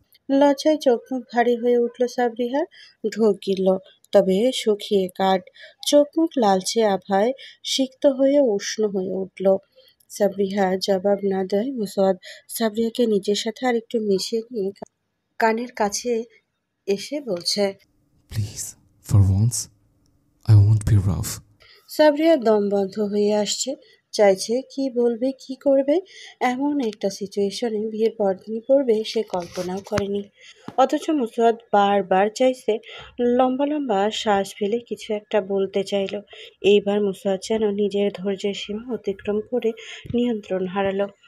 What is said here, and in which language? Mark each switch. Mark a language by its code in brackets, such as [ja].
[bn] লজ্জায় চোখ মুখ ভারী হয়ে উঠল সাবরিহার। ঢোক গিলল, তবে শুকিয়ে কাঠ। চোখ মুখ লালচে আভায় সিক্ত হয়ে উষ্ণ হয়ে উঠল। সাবরিহা জবাব না দেয় মুসাদ সাবরিয়াকে নিজের সাথে আর একটু মিশিয়ে নিয়ে কানের কাছে এসে বলছে, [en] Please, for once, I won't be rough. [bn] সাবরিয়ার দম বন্ধ হয়ে আসছে। চাইছে কি বলবে কি করবে। এমন একটা সিচুয়েশনে বিয়ের পরদিনই পড়বে সে কল্পনাও করেনি। অথচ মুসাদ বারবার চাইছে। লম্বা লম্বা শ্বাস ফেলে কিছু একটা বলতে চাইল। এইবার মুসাদ যেন নিজের ধৈর্যের সীমা অতিক্রম করে নিয়ন্ত্রণ হারালো।